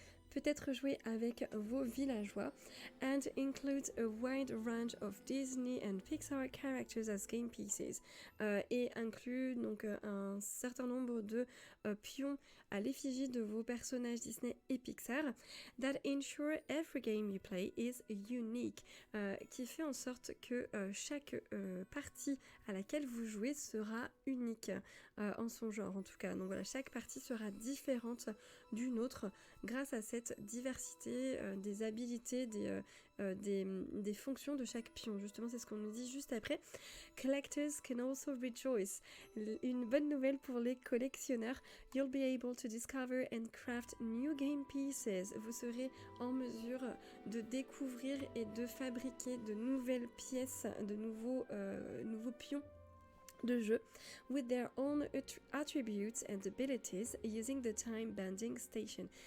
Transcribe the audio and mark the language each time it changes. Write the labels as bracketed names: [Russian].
[French] peut être joué avec vos villageois, [English] and includes a wide range of Disney and Pixar characters as game pieces, [French] et inclut donc un certain nombre de pions à l'effigie de vos personnages Disney et Pixar, [English] that ensure every game you play is unique, [French] qui fait en sorte que chaque partie à laquelle vous jouez sera unique en son genre, en tout cas. Donc voilà, chaque partie sera différente d'une autre grâce à cette diversité des habilités, des fonctions de chaque pion. Justement, c'est ce qu'on nous dit juste après. [English] Collectors can also rejoice. [French] Une bonne nouvelle pour les collectionneurs. [English] You'll be able to discover and craft new game pieces. [French] Vous serez en mesure de découvrir et de fabriquer de nouvelles pièces, de nouveaux pions de jeu [English] with their own attributes and abilities using the time banding station.